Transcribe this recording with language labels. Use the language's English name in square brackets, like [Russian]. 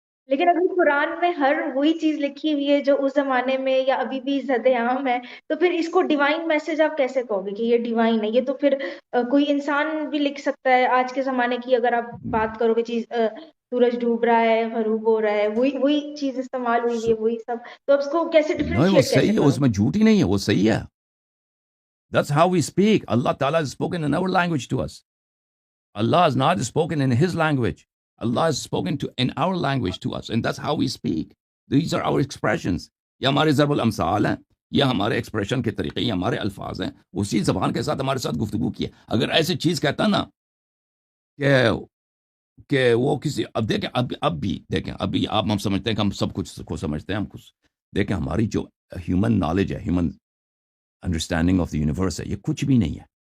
[Urdu] لیکن اگر قرآن میں ہر وہی چیز لکھی ہوئی ہے جو اس زمانے میں یا ابھی بھی زد عام ہے, تو پھر اس کو ڈیوائن میسج آپ کیسے کہو گے کہ یہ ڈیوائن ہے؟ یہ تو پھر کوئی انسان بھی لکھ سکتا ہے. آج کے زمانے کی اگر آپ بات کرو گے چیز, سورج ڈوب رہا ہے, غروب ہو رہا ہے, وہی چیز استعمال ہوئی ہے, وہی سب, تو اب اس کو کیسے نہیں, وہ ڈفرینشیٹ صحیح کیسے ہے, کرو؟ اس میں جھوٹ ہی نہیں ہے, وہ صحیح ہے. [English] That's how we speak. Allah Ta'ala has spoken in our language to us. Allah has not spoken in his language. Allah has spoken in our language to us, and that's how we speak. These are our expressions. [Urdu] یہ ہمارے ضرب الامثال ہیں, یہ ہمارے expression کے طریقے, یہ ہمارے الفاظ ہیں. اسی زبان کے ساتھ ہمارے ساتھ گفتگو کی ہے. اگر ایسی چیز کہتا نا کہ وہ کسی, اب دیکھیں اب بھی دیکھیں, ابھی ہم سمجھتے ہیں کہ ہم سب کچھ کو سمجھتے ہیں, ہم کچھ دیکھیں, ہماری جو ہیومن نالج ہے, human understanding of the universe ہے, یہ کچھ بھی نہیں ہے.